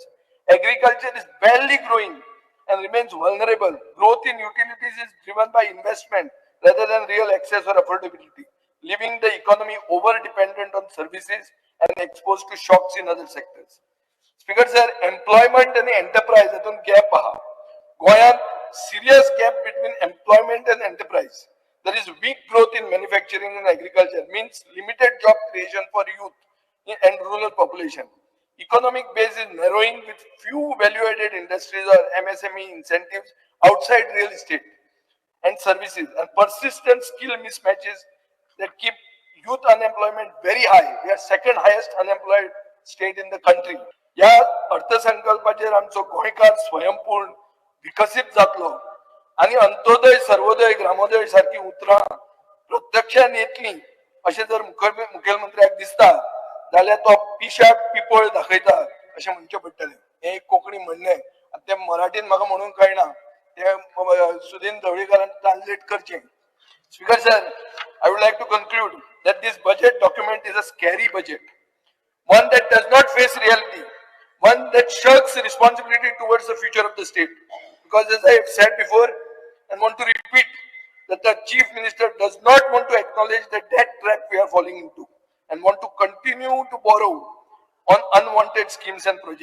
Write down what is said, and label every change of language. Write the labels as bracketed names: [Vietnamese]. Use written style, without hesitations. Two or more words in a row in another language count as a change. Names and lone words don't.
[English] Agriculture is barely growing and remains vulnerable. Growth in utilities is driven by investment rather than real access or affordability, leaving the economy over-dependent on services and exposed to shocks in other sectors. Speaker sir, employment and enterprise हातून gap आहा. गोंयांत serious gap between employment and enterprise. There is weak growth in manufacturing and agriculture, means limited job creation for youth and rural population. Economic base is narrowing with few value-added industries or MSME incentives outside real estate and services, and persistent skill mismatches that keep youth unemployment very high. We are second highest unemployed state in the country. [Konkani] या अर्थसंकल्पाचेर आमचो गोंयकार स्वयंपूर्ण विकसीत जातलो आणि अंत्योदय सर्वोदय ग्रामोदय सारखी उतरां प्रत्यक्षान येतली अशें जर मुखेलमंत्र्याक दिसता जाल्यार तो पिशाक पिपळ दाखयता अशें म्हणचें पडटलें. हें एक कोंकणी म्हणणें. तें मराठीन म्हाका म्हणूंक कळना, तें सुदीन ढवळीकारान ट्रान्सलेट करचें. [English] Speaker sir, I would like to conclude that this budget document is a scary budget, one that does not face reality, one that shirks responsibility towards the future of the state. Because as I have said before and want to repeat, that the Chief Minister does not want to acknowledge the debt trap we are falling into and want to continue to borrow on unwanted schemes and projects.